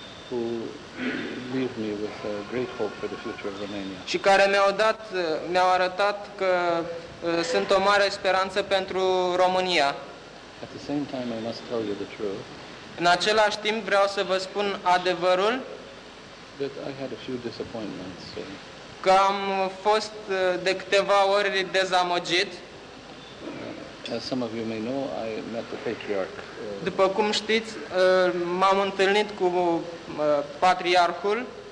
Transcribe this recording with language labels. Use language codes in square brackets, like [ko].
[en] Who leave me with a great hope for the future of Romania. [ro] Și care mi-au arătat că sunt o mare speranță pentru România. [en] At the same time, I must tell you the truth. [ro] În același timp, vreau să vă spun adevărul. [en] But I had a few disappointments. [ro] Că am fost de câteva ori dezamăgit. [en] As some of you may know, I met the patriarch. [ro] După cum știți, m-am întâlnit cu patriarhul.